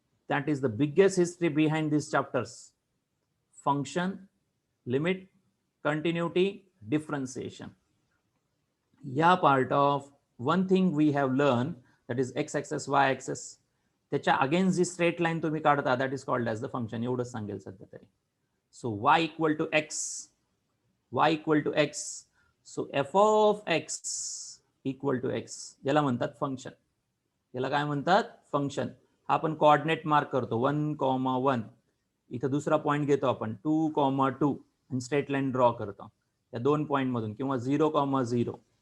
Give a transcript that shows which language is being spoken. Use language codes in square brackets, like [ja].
[en] That is the biggest history behind this chapters. Function, limit, continuity, differentiation. या part of one thing we have learn, that is X axis, Y axis. [mr] त्याच्या against जी straight line तुम्ही काढता [en] That is called as the function. [mr] एवढंच सांगेल सध्या तरी. [en] So y equal to x, y equal to x. So f of x equal to x [mr] याला म्हणतात function. याला काय म्हणतात? फंक्शन. हा आपण कोऑर्डिनेट मार्क करतो 1,1. इथं दुसरा पॉईंट घेतो आपण 2,2 आणि स्ट्रेट लाईन ड्रॉ करतो या दोन पॉईंट मधून, किंवा 0,0.